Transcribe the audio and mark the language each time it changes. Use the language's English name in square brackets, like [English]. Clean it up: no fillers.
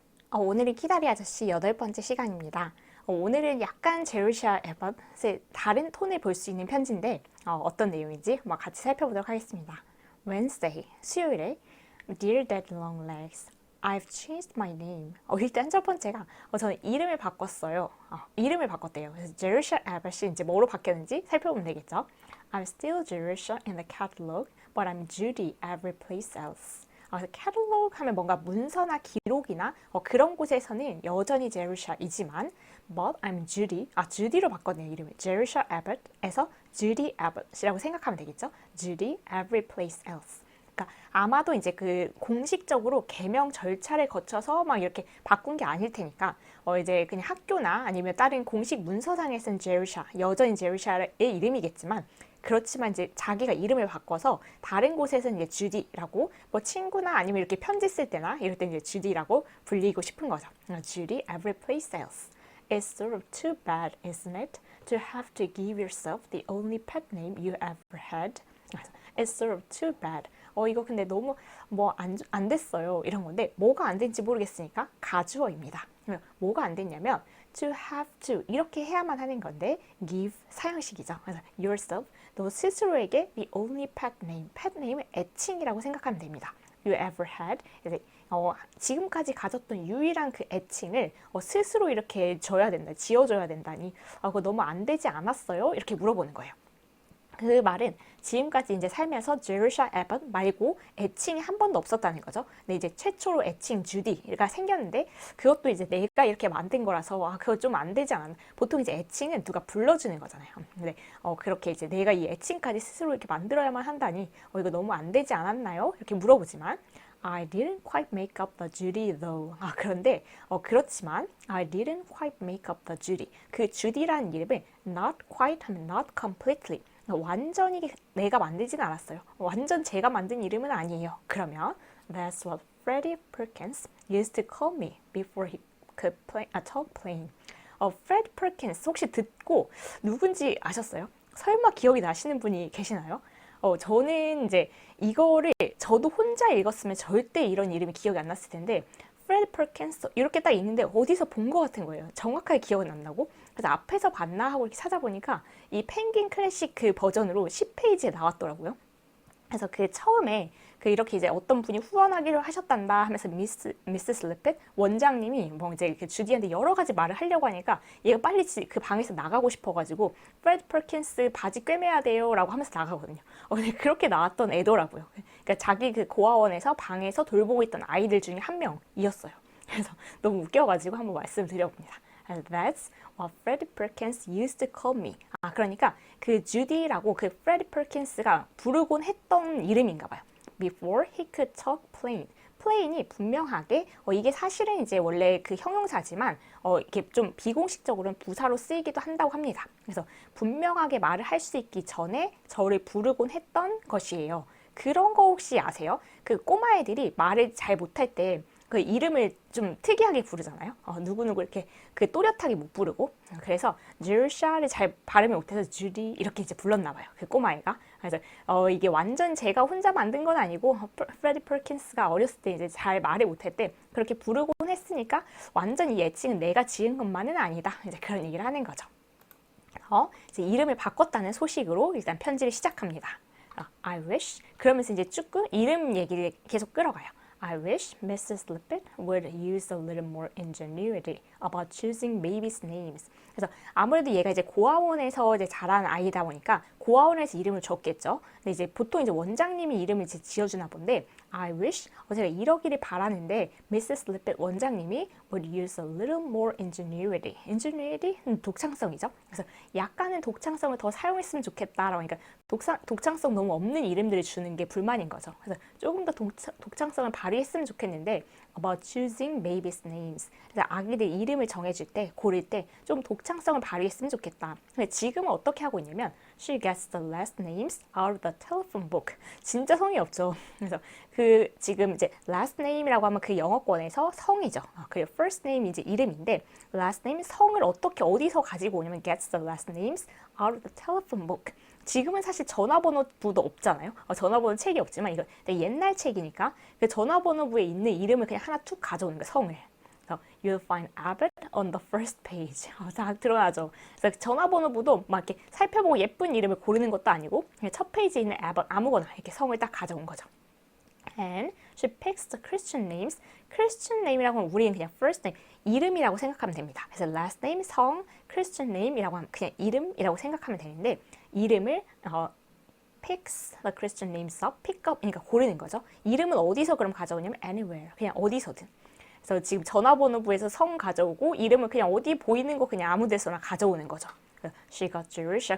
[Korean] 오늘은 키다리 아저씨 8번째 시간입니다. 오늘은 약간 제르샤 에벗의 다른 톤을 볼 수 있는 편지인데 어떤 내용인지 한번 같이 살펴보도록 하겠습니다. [English] Wednesday, [Korean] 수요일에 [English] Dear Dead Long Legs, I've changed my name. [Korean] 일단 첫 번째가 저는 이름을 바꿨어요. 이름을 바꿨대요. 그래서 제르샤 에벗이 이제 뭐로 바뀌었는지 살펴보면 되겠죠. [English] I'm still Jerusha in the catalog, but I'm Judy everyplace else. [Korean] 그래서 catalog 하면 뭔가 문서나 기록이나 그런 곳에서는 여전히 제르샤이지만 [English] but I'm Judy, [Korean] 주디로 바꿨네요 이름을. 제르샤 에벗에서 Judy Abbott이라고 생각하면 되겠죠. [English] Judy everyplace else. 그러니까 아마도 이제 그 공식적으로 개명 절차를 거쳐서 막 이렇게 바꾼 게 아닐 테니까 이제 그냥 학교나 아니면 다른 공식 문서상에서는 제르샤, 여전히 제르샤의 이름이겠지만 그렇지만 이제 자기가 이름을 바꿔서 다른 곳에서는 이제 주디라고 뭐 친구나 아니면 이렇게 편지 쓸 때나 이럴 때 이제 주디라고 불리고 싶은 거죠. Judy every place else. It's sort of too bad, isn't it, to have to give yourself the only pet name you ever had? It's sort of too bad. [Korean] 이거 근데 너무 뭐 안 됐어요. 이런 건데 뭐가 안 된지 모르겠으니까 가주어입니다. 뭐가 안 됐냐면 [English] to have to [Korean] 이렇게 해야만 하는 건데 give 사형식이죠. 그래서 [English] yourself [Korean] 너 스스로에게 [English] the only pet name [Korean] pet name은 애칭이라고 생각하면 됩니다. [English] you ever had [Korean] 지금까지 가졌던 유일한 그 애칭을 스스로 이렇게 줘야 된다, 지어줘야 된다니 그거 너무 안 되지 않았어요? 이렇게 물어보는 거예요. 그 말은 지금까지 이제 살면서 제르샤 에벗 말고 애칭이 한 번도 없었다는 거죠. 근데 이제 최초로 애칭 주디가 생겼는데 그것도 이제 내가 이렇게 만든 거라서 그거 좀 안 되지 않았나. 보통 이제 애칭은 누가 불러주는 거잖아요. 근데 그렇게 이제 내가 이 애칭까지 스스로 이렇게 만들어야만 한다니 이거 너무 안 되지 않았나요? 이렇게 물어보지만 [English] I didn't quite make up the Judy though. [Korean] 그런데 그렇지만 [English] I didn't quite make up the Judy. [Korean] 그 주디라는 이름을 [English] not quite [Korean] 하면 [English] not completely. [Korean] 완전히 내가 만들진 않았어요. 완전 제가 만든 이름은 아니에요. 그러면 [English] That's what Freddie Perkins used to call me before he could talk plain. [Korean] Fred Perkins 혹시 듣고 누군지 아셨어요? 설마 기억이 나시는 분이 계시나요? 저는 이제 이거를 저도 혼자 읽었으면 절대 이런 이름이 기억이 안 났을 텐데 프레드 퍼킨스 이렇게 딱 있는데 어디서 본 것 같은 거예요. 정확하게 기억은 안 나고 그래서 앞에서 봤나 하고 이렇게 찾아보니까 이 펭귄 클래식 그 버전으로 10페이지에 나왔더라고요. 그래서 그 처음에 그 이렇게 이제 어떤 분이 후원하기로 하셨단다 하면서 미스 리핏 원장님이 뭐 이제 그 주디한테 여러 가지 말을 하려고 하니까 얘가 빨리 그 방에서 나가고 싶어가지고 프레드 퍼킨스 바지 꿰매야 돼요라고 하면서 나가거든요. 근데 그렇게 나왔던 애더라고요. 그러니까 자기 그 고아원에서 방에서 돌보고 있던 아이들 중에 한 명이었어요. 그래서 너무 웃겨가지고 한번 말씀드려봅니다. [English] That's what Freddie Perkins used to call me. [Korean] 그러니까 그 주디라고 그 프레디 퍼킨스가 부르곤 했던 이름인가 봐요. [English] Before he could talk plain. [Korean] plain이 분명하게 이게 사실은 이제 원래 그 형용사지만 이렇게 좀 비공식적으로는 부사로 쓰이기도 한다고 합니다. 그래서 분명하게 말을 할 수 있기 전에 저를 부르곤 했던 것이에요. 그런 거 혹시 아세요? 그 꼬마애들이 말을 잘 못할 때 그 이름을 좀 특이하게 부르잖아요. 누구누구 이렇게 그 또렷하게 못 부르고 그래서 제르샤를 잘 발음을 못해서 주디 이렇게 이제 불렀나 봐요. 그 꼬마애가. 그래서 이게 완전 제가 혼자 만든 건 아니고 프레디 퍼킨스가 어렸을 때 이제 잘 말을 못할 때 그렇게 부르곤 했으니까 완전 이 애칭은 내가 지은 것만은 아니다. 이제 그런 얘기를 하는 거죠. 이제 이름을 바꿨다는 소식으로 일단 편지를 시작합니다. [English] I wish [Korean] 그러면서 이제 쭉 이름 얘기를 계속 끌어가요. [English] I wish Mrs. Lippett would use a little more ingenuity about choosing babies' names. [Korean] 그래서 아무래도 얘가 이제 고아원에서 이제 자란 아이다 보니까 고아원에서 이름을 줬겠죠. 근데 이제 보통 이제 원장님이 이름을 이제 지어주나 본데 [English] I wish [Korean] 제가 이러기를 바라는데 Mrs. [English] Lippett [Korean] 원장님이 [English] would use a little more ingenuity. [Korean] ingenuity는 독창성이죠. 그래서 약간은 독창성을 더 사용했으면 좋겠다라고 그러니까 독창성 너무 없는 이름들을 주는 게 불만인 거죠. 그래서 조금 더 독창성을 발휘했으면 좋겠는데 [English] about choosing babies' names. [Korean] 그래서 아기들 이름을 정해줄 때, 고를 때 좀 독창성을 발휘했으면 좋겠다. 근데 지금은 어떻게 하고 있냐면 [English] she gets the last names out of the telephone book. [Korean] 진짜 성의 없죠. 그래서 그 지금 이제 last name이라고 하면 그 영어권에서 성이죠. 그 first name 이제 이름인데 last name 성을 어떻게 어디서 가지고 오냐면 [English] gets the last names out of the telephone book. [Korean] 지금은 사실 전화번호부도 없잖아요. 전화번호 책이 없지만 이거 옛날 책이니까 그 전화번호부에 있는 이름을 그냥 하나 툭 가져오는 거예요. 성을. 그래서 [English] you'll find Abbott on the first page. [Korean] 다 드러나죠. 그래서 전화번호부도 막 이렇게 살펴보고 예쁜 이름을 고르는 것도 아니고 그냥 첫 페이지에 있는 Abbott 아무거나 이렇게 성을 딱 가져온 거죠. [English] And she picks the Christian names. [Korean] Christian name이라고 하면 우리는 그냥 first name, 이름이라고 생각하면 됩니다. 그래서 last name, 성, Christian name이라고 하면 그냥 이름이라고 생각하면 되는데 이름을 [English] picks the Christian names up, pick up, [Korean] 그러니까 고르는 거죠. 이름은 어디서 그럼 가져오냐면 [English] anywhere, [Korean] 그냥 어디서든. 그래서 지금 전화번호부에서 성 가져오고 이름을 그냥 어디 보이는 거 그냥 아무 데서나 가져오는 거죠. [English] She got Jerusha.